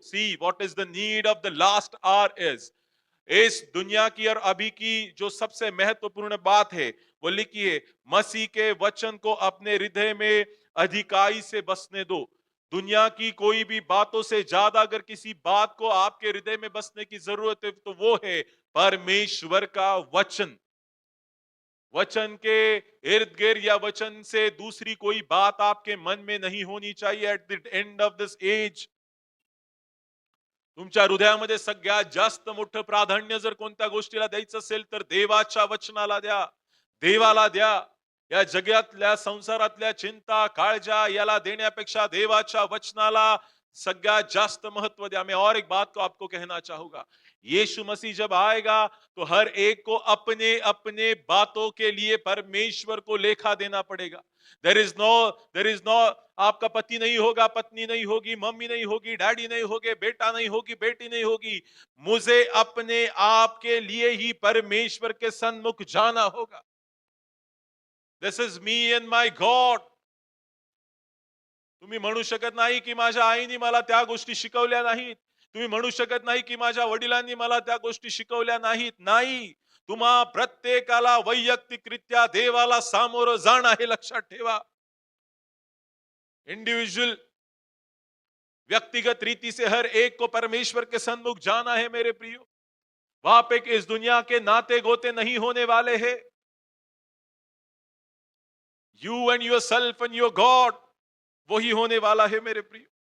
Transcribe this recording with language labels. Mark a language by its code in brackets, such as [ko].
[en] see what is the need of the last hour is, [hi] इस दुनिया की और अभी की जो सबसे महत्वपूर्ण बात है वो लिखी है, मसीह के वचन को अपने हृदय में अधिकाई से बसने दो। दुनिया की कोई भी बातों से ज्यादा अगर किसी बात को आपके हृदय में बसने की जरूरत है तो वो है परमेश्वर का वचन। वचन के इर्द गिर्द या वचन से दूसरी कोई बात आपके मन में नहीं होनी चाहिए। [en] at the end of this age [mr] तुमच्या हृदयामध्ये सगळ्यात जास्त मोठं प्राधान्य जर कोणत्या गोष्टीला द्यायचं असेल तर देवाच्या वचनाला द्या, देवाला द्या। या जगातल्या संसारातल्या चिंता काळजा याला देण्यापेक्षा देवाच्या वचनाला सगळ्यात जास्त महत्व दिया। [hi] मैं और एक बात को आपको कहना चाहूंगा, यीशु मसीह जब आएगा तो हर एक को अपने अपने बातों के लिए परमेश्वर को लेखा देना पड़ेगा। [en] there is no [hi] आपका पति नहीं होगा, पत्नी नहीं होगी, मम्मी नहीं होगी, डैडी नहीं होगे, बेटा नहीं होगी, बेटी नहीं होगी। मुझे अपने आप के लिए ही परमेश्वर के सन्मुख जाना होगा। [en] This is me and my God. [mr] तुम्ही म्हणू शकत नाही की माझ्या आईने मला त्या गोष्टी शिकवल्या नाहीत, तुम्ही म्हणू शकत नाही की माझ्या वडिलांनी मला त्या गोष्टी शिकवल्या नाहीत। नाही, तुम्हा प्रत्येकाला वैयक्तिकरित्या देवाला सामोरं जाणं आहे, लक्षात ठेवा। [hi] इंडिविजुअल, व्यक्तिगत रीति से हर एक को परमेश्वर के सन्मुख जाना है मेरे प्रियो। वहां पे इस दुनिया के नाते गोते नहीं होने वाले हैं। [en] you and yourself and your God, [hi] वही होने वाला है मेरे प्रियो।